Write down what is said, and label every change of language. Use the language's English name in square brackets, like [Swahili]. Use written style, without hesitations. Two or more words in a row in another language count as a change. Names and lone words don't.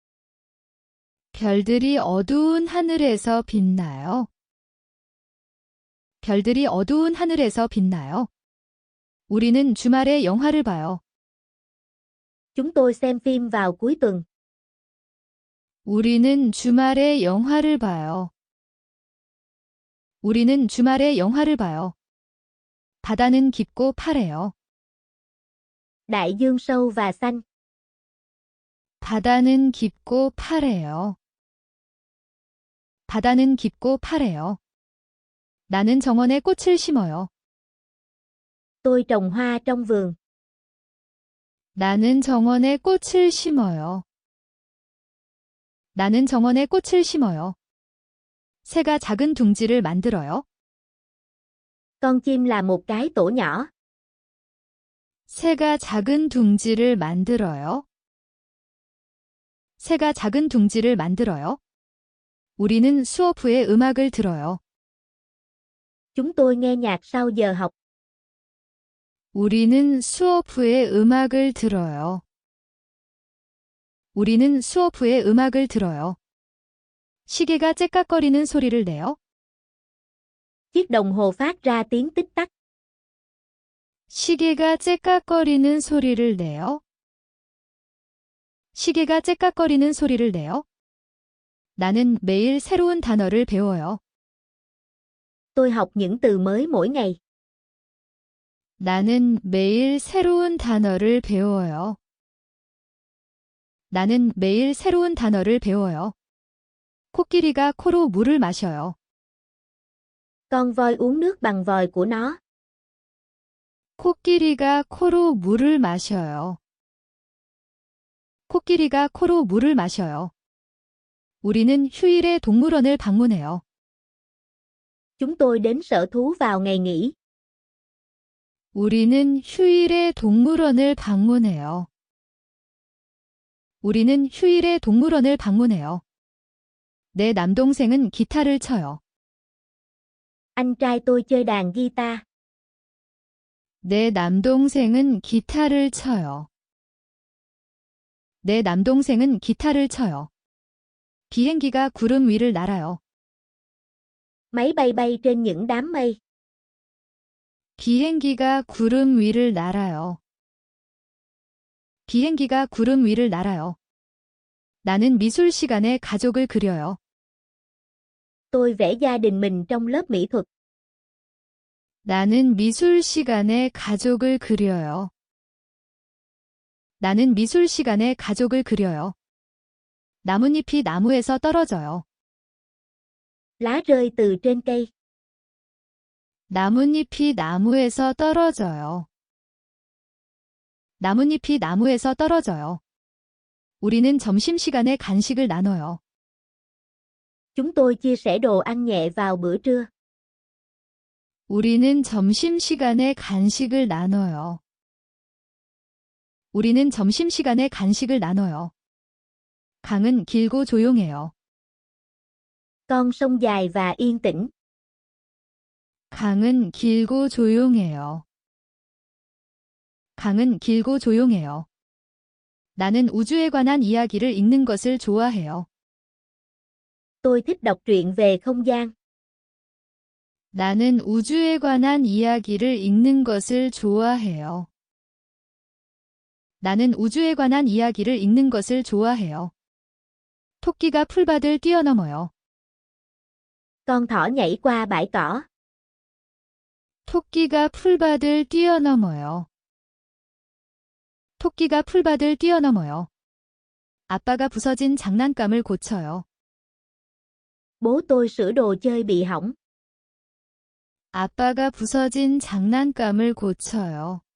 [Korean] 별들이 어두운 하늘에서 빛나요. 별들이 어두운 하늘에서 빛나요. 우리는 주말에 영화를 봐요. [Vietnamese] Chúng tôi xem phim vào cuối tuần. [Korean] 우리는 주말에 영화를 봐요. 우리는 주말에 영화를 봐요. 바다는 깊고 파래요. [Vietnamese] Đại dương sâu và xanh. [Korean] 바다는 깊고 파래요. 바다는 깊고 파래요. 나는 정원에 꽃을 심어요. [Vietnamese] Tôi trồng hoa trong vườn. [Korean] 나는 정원에 꽃을 심어요. 나는 정원에 꽃을 심어요. 새가 작은 둥지를 만들어요. [Vietnamese] Con chim là một cái tổ nhỏ. [Korean] 새가 작은 둥지를 만들어요. 새가 작은 둥지를 만들어요. 우리는 수업 후에 음악을 들어요. [Vietnamese] Chúng tôi nghe nhạc sau giờ học. [Korean] 우리는 수업 후에 음악을 들어요. 우리는 수업 후에 음악을 들어요. 시계가 째깍거리는 소리를 내요. [Vietnamese] Chiếc đồng hồ phát ra tiếng tích tắc. [Korean] 시계가 째깍거리는 소리를 내요. 시계가 째깍거리는 소리를 내요. 나는 매일 새로운 단어를 배워요. [Vietnamese] Tôi học những từ mới mỗi ngày. [Korean] 나는 매일 새로운 단어를 배워요. 나는 매일 새로운 단어를 배워요. 코끼리가 코로 물을 마셔요. [Vietnamese] Con voi uống nước bằng vòi của nó. [Korean] 코끼리가 코로 물을 마셔요. 코끼리가 코로 물을 마셔요. 우리는 휴일에 동물원을 방문해요. [Vietnamese] Chúng tôi đến sở thú vào ngày nghỉ. [Korean] 우리는 휴일에 동물원을 방문해요. 우리는 휴일에 동물원을 방문해요. 내 남동생은 기타를 쳐요. [Vietnamese] Anh trai tôi chơi đàn guitar. [Korean] 내 남동생은 기타를 쳐요. 내 남동생은 기타를 쳐요. 비행기가 구름 위를 날아요. [Vietnamese] Máy bay bay trên những đám mây. [Korean] 비행기가 구름 위를 날아요. 비행기가 구름 위를 날아요. 나는 미술 시간에 가족을 그려요. [Vietnamese] Tôi vẽ gia đình mình trong lớp mỹ thuật. [Korean] 나는 미술 시간에 가족을 그려요. 나는 미술 시간에 가족을 그려요. 나뭇잎이 나무에서 떨어져요. [Vietnamese] Lá rơi từ trên cây. [Korean] 나뭇잎이 나무에서 떨어져요. 나뭇잎이 나무에서 떨어져요. 우리는 점심시간에 간식을 나눠요. [Vietnamese] Chúng tôi chia sẻ đồ ăn nhẹ vào bữa trưa. [Korean] 우리는 점심시간에 간식을 나눠요. 우리는 점심시간에 간식을 나눠요. 강은 길고 조용해요. [Vietnamese] Con sông dài và yên tĩnh. [Korean] 강은 길고 조용해요. 강은 길고 조용해요. 나는 우주에 관한 이야기를 읽는 것을 좋아해요. [Vietnamese] Tôi thích đọc truyện về không gian. [Korean] 나는 우주에 관한 이야기를 읽는 것을 좋아해요. 나는 우주에 관한 이야기를 읽는 것을 좋아해요. 토끼가 풀밭을 뛰어넘어요. [Vietnamese] Con thỏ nhảy qua bãi cỏ. [Korean] 토끼가 풀밭을 뛰어넘어요. 토끼가 풀밭을 뛰어넘어요. 아빠가 부서진 장난감을 고쳐요. [Vietnamese] Bố tôi sửa đồ chơi bị hỏng. [Korean] 아빠가 부서진 장난감을 고쳐요.